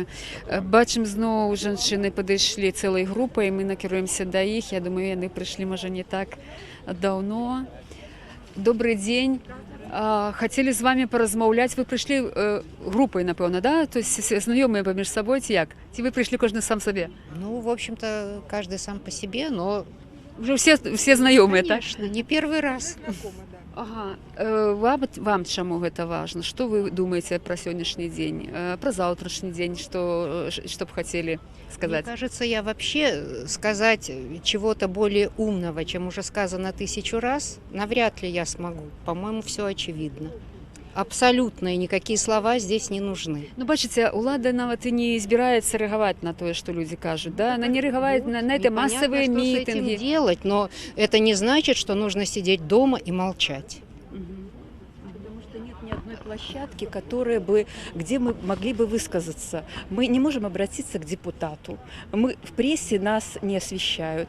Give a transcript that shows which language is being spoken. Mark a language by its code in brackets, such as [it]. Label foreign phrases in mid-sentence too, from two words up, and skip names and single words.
[be] Бачым, зноў жанчыны падышлі цэлай групай, мы накіруемся да іх. Я думаю, яны прыйшлі, можа, не так даўно. Добрый дзень. Хотели з вами поразмаўляць. Вы прыйшлі групай, напэўна, да? [ru] То есть [be] знаёмыя паміж сабой ці як? Ці вы прыйшлі кожны сам сабе? [ru] В общем-то, каждый сам по себе, но Уже все знакомые, так? Конечно, не первый раз. [be] Ага. Вам чаму гэта важна? Што вы думаеце пра сённяшні дзень, пра заўтрашні дзень, што б хацелі сказаць? [ru] Мне кажется, я вообще сказать чего-то более умного, чем уже сказано 1000 раз, навряд ли я смогу. По-моему, все очевидно. Абсолютно, и никакие слова здесь не нужны. [be] Ну, бачыце, улада нават і не збіраецца рэагаваць на тое, што людзі кажуць, да? [ru] Она не рэагаваць на это массовые митинги. Что с этим делать, но это не значит, что нужно сидеть дома и молчать. Потому что нет ни одной площадки, где мы могли бы высказаться. Мы не можем обратиться к депутату. В прессе нас не освещают.